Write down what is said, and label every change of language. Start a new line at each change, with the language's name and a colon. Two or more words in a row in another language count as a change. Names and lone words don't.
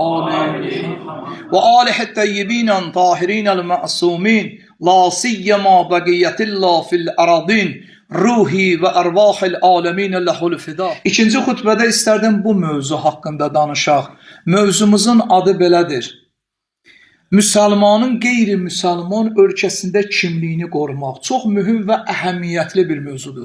Arabic: وآله الطيبين الطاهرين المعصومين لا سيما بقية الله في الأراضين روحي وأرواح العالمين له الفداء.
Azerbaijani: İkinci xutbədə istərdim bu mövzu haqqında danışaq. Mövzumuzun adı belədir. Müsəlmanın qeyri-müsəlman ölkəsində kimliyini qorumaq çox mühüm və əhəmiyyətli bir mövzudur.